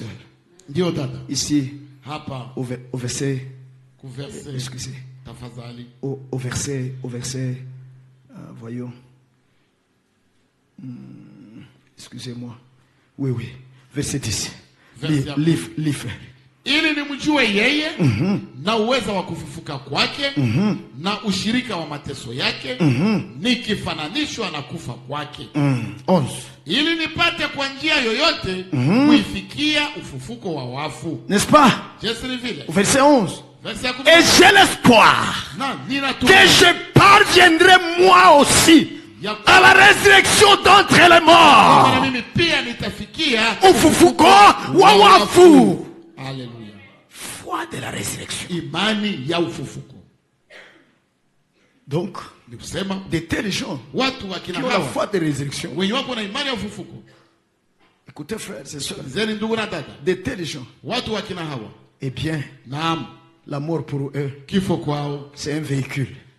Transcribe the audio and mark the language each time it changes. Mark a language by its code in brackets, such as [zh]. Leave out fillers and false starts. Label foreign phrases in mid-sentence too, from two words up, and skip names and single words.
[fr] Ici, au verset, excusez, au verset, voyons, excusez-moi, oui, verset 10, livre. [sw] Ili nimjue yeye na uweza wa kufufuka kwake na ushirika wa mateso yake nikifananishwa na kufa kwake. 11. Ili nipate kwa njia yoyote kuifikia ufufuko wa wafu. [fr] N'est-ce pas? Verset 11. Et j'ai l'espoir que je parviendrai moi aussi à la résurrection d'entre les morts. [sw] Ufufuko wa wafu. [fr] Alléluia. Foi de la résurrection. [sw] Imani ya ufufuko. [fr] Donc, de tels gens qui ont la foi de la résurrection. Écoutez, frères et sœurs, de tels gens, eh bien, la mort pour eux, c'est un véhicule.